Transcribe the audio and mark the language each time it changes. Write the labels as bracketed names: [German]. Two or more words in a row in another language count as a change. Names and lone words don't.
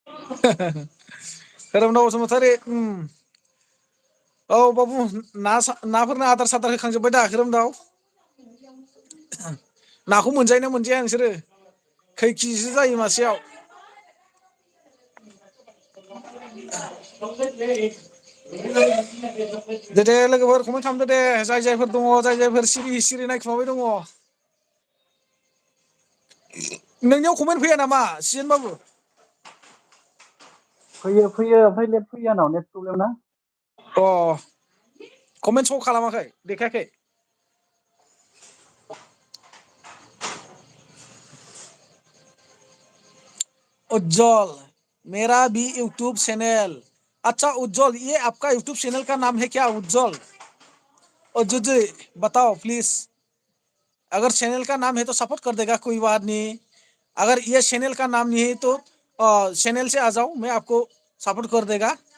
[Bodo] खोरोमदाव बसुमतारी औ बाबु नाफोरनो आदार सादार होखांजोब्बाय दा खोरोमदाव नाखौ मोनजायो ना मोनजाया नोंसोरो खै केजिसो जायो मासेयाव दे लोगोफोर कमेन्ट खालामदो दे जाय जायफोर दङ जाय जायफोर सिरि नायखुमाबाय दङ नोंनियाव कमेन्ट फैया नामा सिजेन बाबु फैयो ओमफ्राय नेट फैयो आंनाव [English] net problem [Bodo] ना अ कमेन्ट श' खालामाखै देखायाखै [Hindi] उज्जवल मेरा भी [English] YouTube channel [Hindi] अच्छा उज्जवल ये आपका [English] YouTube channel [Hindi] का नाम है क्या उज्जवल उज्जवल जी बताओ प्लीज अगर चैनल का नाम है तो सपोर्ट कर देगा कोई बात नहीं अगर ये चैनल का नाम नहीं है तो चैनल से आ जाओ मैं आपको सपोर्ट कर देगा